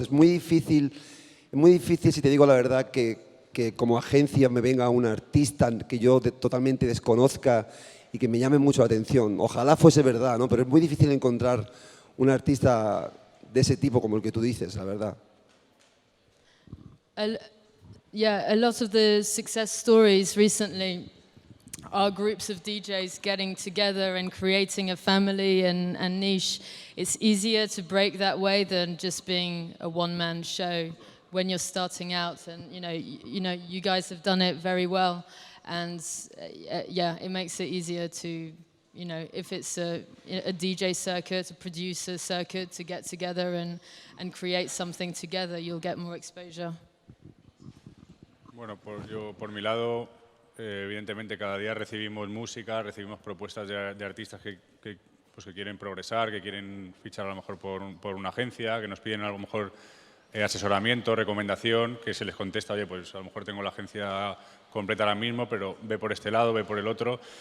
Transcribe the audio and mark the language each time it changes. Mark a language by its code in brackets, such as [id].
[es] Es muy difícil, si te digo la verdad, que como agencia me venga un artista que yo totalmente desconozca y que me llame mucho la atención. Ojalá fuese verdad, ¿no? Pero es muy difícil encontrar un artista de ese tipo como el que tú dices, la verdad. [en] Yeah, a lot of the success stories recently are groups of DJs getting together and creating a family and niche. It's easier to break that way than just being a one-man show when you're starting out. And you guys have done it very well. And yeah, it makes it easier to, if it's a DJ circuit, a producer circuit, to get together and create something together, you'll get more exposure. [es] Bueno, por mi lado, evidentemente cada día recibimos música, recibimos propuestas de artistas que quieren progresar, que quieren fichar a lo mejor por una agencia, que nos piden a lo mejor asesoramiento, recomendación, que se les contesta, oye, pues a lo mejor tengo la agencia completa ahora mismo, pero ve por este lado, ve por el otro.